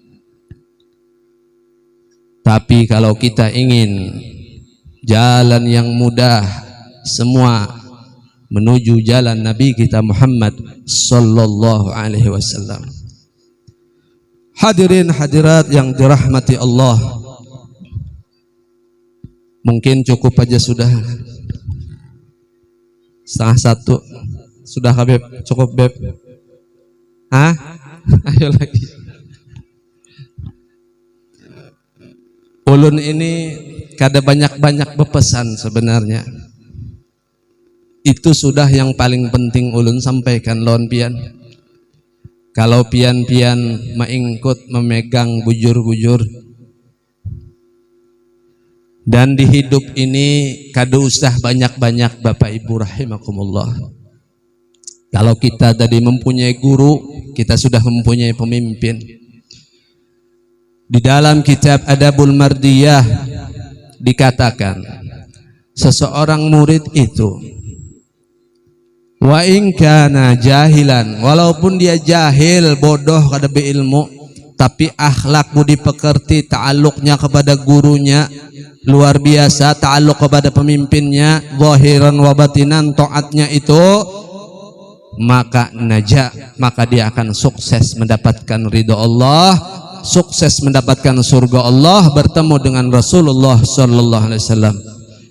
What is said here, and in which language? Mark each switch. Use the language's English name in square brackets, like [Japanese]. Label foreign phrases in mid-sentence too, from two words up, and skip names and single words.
[Indonesian] Tapi kalau kita ingin jalan yang mudah semua menuju jalan Nabi kita Muhammad [Arabic] صلى الله عليه وسلم. [Indonesian] Hadirin hadirat yang dirahmati Allah, mungkin cukup aja sudah setengah satu. Sudah Habib, cukup Beb? Hah? Ayo lagi. [Banjar] Ulun ini kada banyak-banyak berpesan sebenarnya. Itu sudah yang paling penting ulun sampaikan lawan pian. Kalau pian-pian maingkut memegang bujur-bujur, dan di hidup ini kada usah banyak-banyak Bapak Ibu rahimakumullah. [Indonesian] Kalau kita tadi mempunyai guru, kita sudah mempunyai pemimpin. Di dalam kitab Adabul Mardiyah dikatakan, seseorang murid itu [Arabic] وإن كان جاهلا, [Indonesian] walaupun dia jahil, bodoh, kada beilmu, tapi akhlak budi pekerti, ta'alluqnya kepada gurunya luar biasa, ta'alluq kepada pemimpinnya [Arabic] ظاهرا وباطنا, [Indonesian] taatnya itu, maka najah, maka dia akan sukses mendapatkan ridha Allah, sukses mendapatkan surga Allah, bertemu dengan Rasulullah [Arabic] صلى الله عليه وسلم.